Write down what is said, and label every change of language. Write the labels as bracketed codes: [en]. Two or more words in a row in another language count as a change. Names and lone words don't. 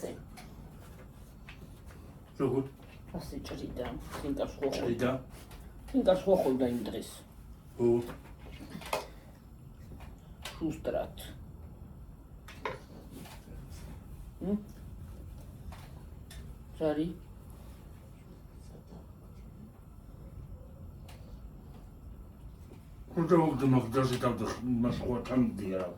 [ka] როგორ? ასე ჭრიდა, ხინკას ხო. ჭრიდა? ხინკას ხო ხოლდა იმ დღეს. ო. შუსტრად. Sorry. [ru] Куда вы думаете, даже там Москва там где?